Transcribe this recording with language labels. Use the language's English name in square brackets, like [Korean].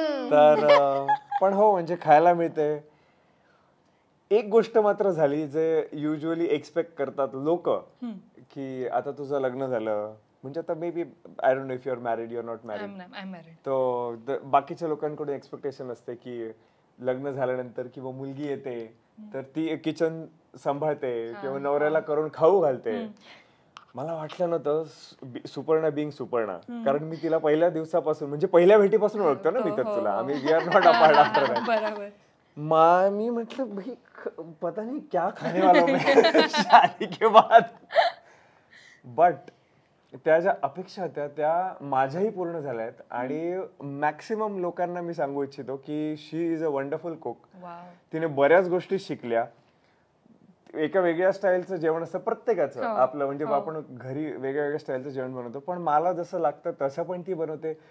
[Marathi] तर पण हो, म्हणजे खायला मिळते. एक गोष्ट मात्र झाली जे युजली एक्सपेक्ट करतात लोक, की आता तुझं लग्न झालं म्हणजे आता [English] may be I don't know if you are married, you are not married, [Marathi] तो बाकीच्या लोकांकडून एक्सपेक्टेशन असते की लग्न झाल्यानंतर किंवा मुलगी येते तर ती किचन सांभाळते किंवा नवऱ्याला करून खाऊ घालते. मला वाटलं नव्हतं सुपर्णा बिंग सुपर्णा, कारण मी तिला पहिल्या दिवसापासून म्हणजे पहिल्या भेटीपासून ओळखतो ना मी तर तुला. आम्ही [English] We are not apart after that. [Marathi] मी म्हटलं [Hindi] भाई पता नहीं क्या खाने वाला हूं मैं शादी के बाद. [Marathi] बट त्या ज्या अपेक्षा होत्या त्या माझ्याही पूर्ण झाल्या आहेत आणि मॅक्सिमम लोकांना मी सांगू इच्छितो की [English] She is a wonderful cook. [Marathi] तिने बऱ्याच गोष्टी शिकल्या. एका वेगळ्या स्टाईलचं जेवण असतं प्रत्येकाचं आपलं, म्हणजे आपण घरी वेगळ्या वेगळ्या स्टाईलचं जेवण बनवतो, पण मला जसं लागतं तसं पण ती बनवते.